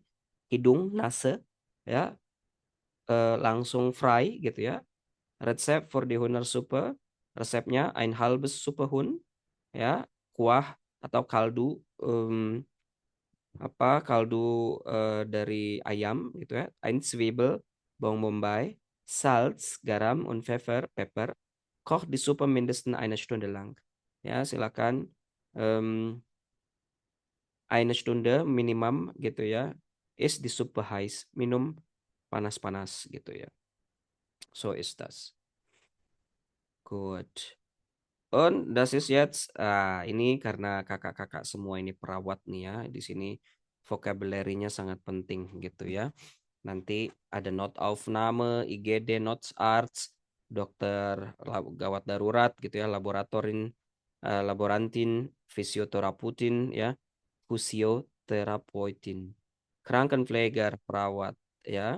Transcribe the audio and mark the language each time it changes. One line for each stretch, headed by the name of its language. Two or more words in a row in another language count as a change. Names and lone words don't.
Indonesian: Hidung Nase ya, langsung frei gitu ya. Resep for
German: die Hühnersuppe.
Indonesian: Resepnya
German: ein halbes Suppehuhn
Indonesian: ya, kuah atau kaldu kaldu dari ayam gitu ya. Ein Zwiebel, bawang bombay, Salz, garam, und pepper.
German: Koch die Suppe mindestens eine Stunde lang.
Indonesian: Ya, silakan
German: eine Stunde
Indonesian: minimum gitu ya.
German: Ist die Suppe heiß,
Indonesian: minum panas-panas gitu ya.
German: So ist das. Good. Und das ist jetzt
Indonesian: ini karena kakak-kakak semua ini perawat nih ya. Di sini vocabulary-nya sangat penting gitu ya. Nanti ada Notaufnahme, IGD, Notarzt, dokter gawat darurat gitu ya, laborantin, fisioterapeutin ya, fisioterapeutin, Krankenpfleger, perawat ya.